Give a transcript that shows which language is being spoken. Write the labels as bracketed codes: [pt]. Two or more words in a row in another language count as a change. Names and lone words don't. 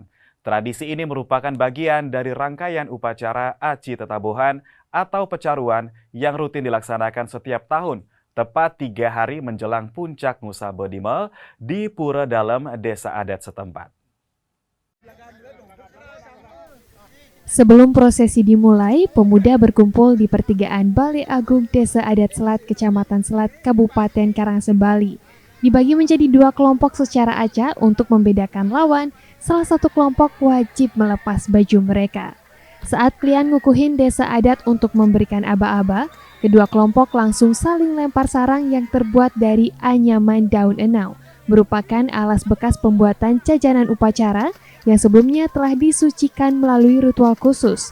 [id] Tradisi ini merupakan bagian dari rangkaian upacara Aci Tetabuhan atau pecaruan yang rutin dilaksanakan setiap tahun, tepat 3 hari menjelang puncak Ngusa Bedimel di Pura Dalem, Desa Adat setempat. Sebelum prosesi dimulai, pemuda berkumpul di pertigaan Balai Agung Desa Adat Selat, Kecamatan Selat, Kabupaten Karangasem, Bali. Dibagi menjadi 2 kelompok secara acak untuk membedakan lawan. Salah satu kelompok wajib melepas baju mereka. Saat klien ngukuhin desa adat untuk memberikan aba-aba, kedua kelompok langsung saling lempar sarang yang terbuat dari anyaman daun enau, merupakan alas bekas pembuatan jajanan upacara yang sebelumnya telah disucikan melalui ritual khusus.